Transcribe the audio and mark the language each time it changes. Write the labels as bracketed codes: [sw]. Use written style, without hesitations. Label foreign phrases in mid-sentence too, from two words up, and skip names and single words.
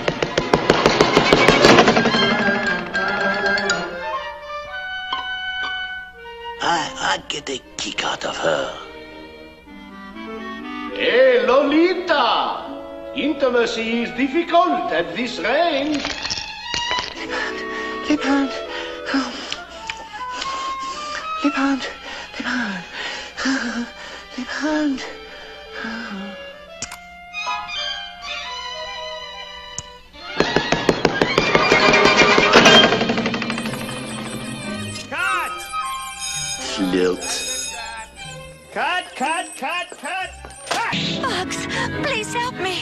[en] I get a kick out of her. Hey, Lolita! Intimacy is difficult at this range. Les pandes. Les pandes. Les pandes. Les pandes. Cut! Flirt. Cut, cut, cut, cut! Bugs, please help me.